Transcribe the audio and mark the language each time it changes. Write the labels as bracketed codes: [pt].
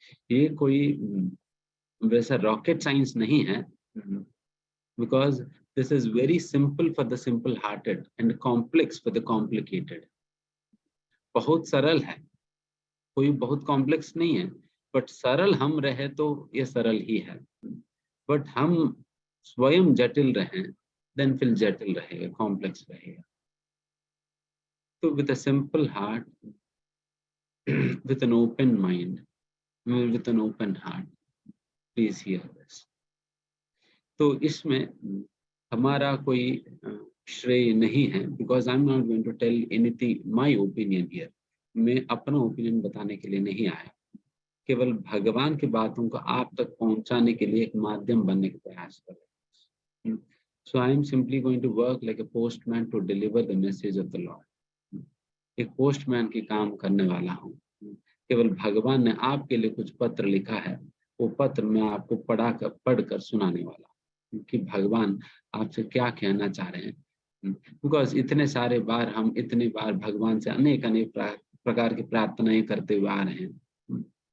[hi] ये कोई वैसा रॉकेट साइंस नहीं है, [en] Because this is very simple for the simple hearted and complex for the complicated. [hi] बहुत सरल है, कोई बहुत कॉम्प्लेक्स नहीं है. बट सरल हम रहे तो ये सरल ही है. बट हम स्वयं जटिल रहे, देन फिर जटिल रहेगा, कॉम्प्लेक्स रहेगा. [en] तो with a simple heart, with an open mind, with an open heart, please hear this. [hi] तो इसमें हमारा कोई श्रेय नहीं है, [en] because I'm not going to tell anything my opinion here. [hi] मैं अपना ओपिनियन बताने के लिए नहीं आया, केवल भगवान की बातों को आप तक पहुंचाने के लिए एक माध्यम बनने का प्रयास कर रहे हैं. [en] So I am simply going to work like a postman to deliver the message of the Lord. [hi] एक पोस्टमैन की काम करने वाला हूँ. केवल भगवान ने आपके लिए कुछ पत्र लिखा है, वो पत्र मैं आपको पढ़कर सुनाने वाला हूँ कि भगवान आपसे क्या कहना चाह रहे हैं. बिकॉज इतने सारे बार हम इतने बार भगवान से अनेक प्रकार की प्रार्थनाएं करते हुए आ रहे हैं.